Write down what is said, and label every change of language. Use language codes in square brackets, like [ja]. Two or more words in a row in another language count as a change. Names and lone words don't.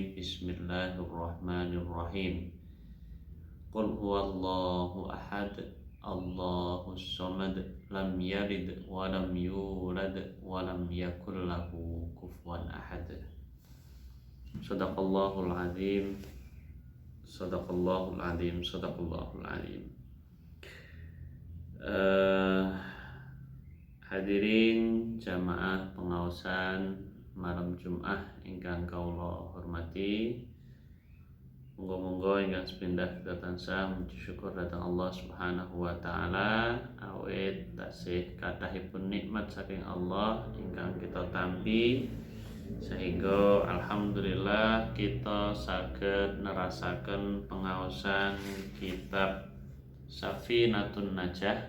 [ar] بسم الله الرحمن الرحيم. قل هو الله أحد، الله الصمد، لم يلد ولم يولد ولم يكن له كفوا أحد. صدق الله العظيم. صدق الله العظيم. صدق الله العظيم. [jv] Hadirin jamaah pengaosan malam Jumat ingkang kaula hormati, monggo-monggo ingkang sepindah kita tansah muji syukur dhateng [ar] الله سبحانه وتعالى [jv] awit tasih kathahipun nikmat saking Allah ingkang kita tampi sehingga alhamdulillah kita saged nerasaken pengaosan kitab Safinatun Najah.